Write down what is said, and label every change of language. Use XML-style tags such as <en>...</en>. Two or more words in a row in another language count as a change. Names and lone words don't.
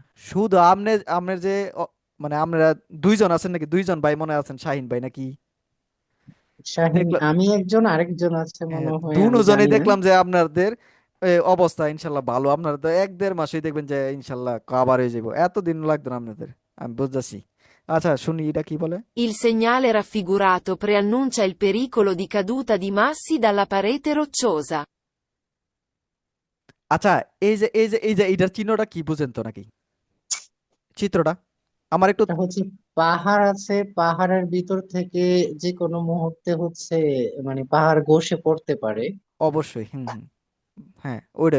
<bn>শুধু আপনি আপনার যে মানে আপনারা দুইজন আছেন নাকি, দুইজন ভাই মনে আছেন, শাহিন ভাই নাকি? শাহিন, দেখলাম আমি একজন, আরেকজন আছে মনে হ্যাঁ, হয়, আমি দুজনেই জানি না। দেখলাম যে আপনাদের অবস্থা ইনশাল্লাহ ভালো। আপনারা তো 1-1.5 মাসেই দেখবেন যে ইনশাল্লাহ কভার হয়ে যাবো, এতদিন লাগবে না আপনাদের, আমি বুঝতেছি। আচ্ছা শুনি এটা কি বলে।</bn> <it>Il segnale raffigurato preannuncia il pericolo di caduta di massi dalla parete rocciosa.</it> <bn>আচ্ছা এই যে এইটার চিহ্নটা কি বুঝেন তো নাকি, চিত্রটা আমার একটু। এটা হচ্ছে পাহাড় আছে, পাহাড়ের ভিতর থেকে যে কোনো মুহূর্তে হচ্ছে মানে পাহাড় ঘষে পড়তে পারে। অবশ্যই, হুম হুম, হ্যাঁ ওইটাই।</bn>